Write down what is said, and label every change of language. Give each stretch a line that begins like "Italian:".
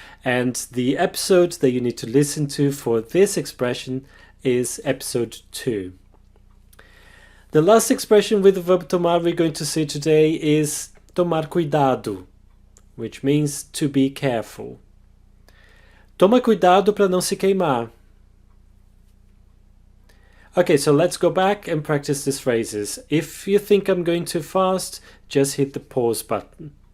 English: And the episode that you need to listen to for this expression is episode 2. The last expression with the verb tomar we're going to see today is
Portuguese: tomar cuidado,
English: which means to be careful.
Portuguese: Toma cuidado para não se queimar.
English: Okay, so let's go back and practice these phrases. If you think I'm going too fast, just hit the pause button.